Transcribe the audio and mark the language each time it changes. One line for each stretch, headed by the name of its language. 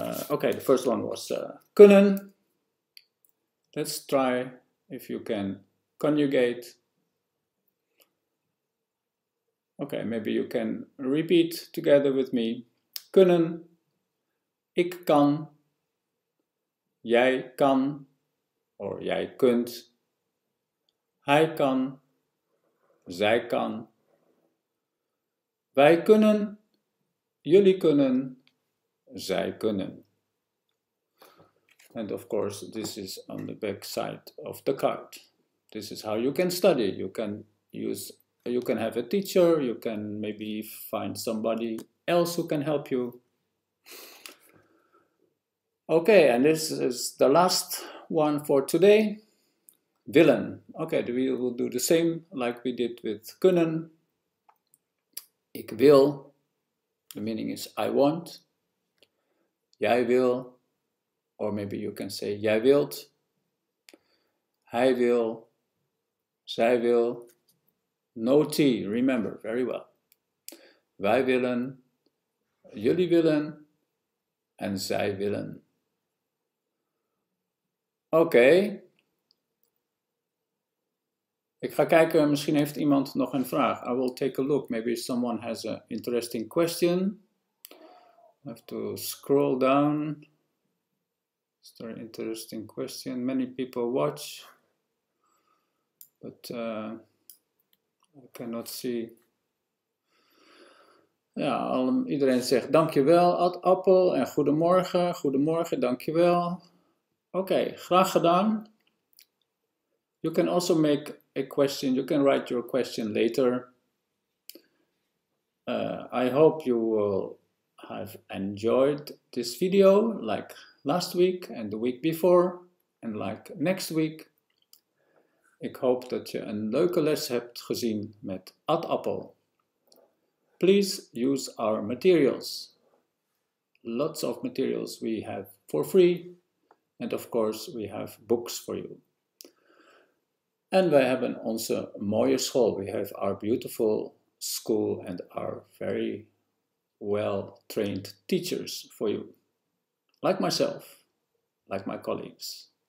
English: Okay, the first one was kunnen. Let's try if you can conjugate. Okay, maybe you can repeat together with me.
Dutch: Kunnen, ik kan, jij kan, or jij kunt, hij kan, zij kan, wij kunnen, jullie kunnen, zij kunnen.
English: And of course, this is on the back side of the card. This is how you can study. You can have a teacher, you can maybe find somebody else who can help you. Okay, and this is the last one for today. Willen. Okay, we will do the same like we did with kunnen.
Dutch: Ik wil.
English: The meaning is I want.
Dutch: Jij wil.
English: Or maybe you can say
Dutch: jij wilt. Hij wil. Zij wil.
English: No T, remember, very well.
Dutch: Wij willen, jullie willen en zij willen. Oké. Ik ga kijken, misschien heeft iemand nog een vraag.
English: I will take a look. Maybe someone has an interesting question. I have to scroll down. Is there an interesting question? Many people watch, but I cannot see.
Dutch: Ja, iedereen zegt dankjewel, Appel, en goedemorgen. Goedemorgen, dankjewel. Oké, graag gedaan.
English: You can also make a question. You can write your question later. I hope you will have enjoyed this video like last week and the week before and like next week.
Dutch: Ik hoop dat je een leuke les hebt gezien met Appel.
English: Please use our materials. Lots of materials we have for free. And of course we have books for you.
Dutch: En wij hebben onze mooie school.
English: We have our beautiful school and our very well-trained teachers for you. Like myself, like my colleagues.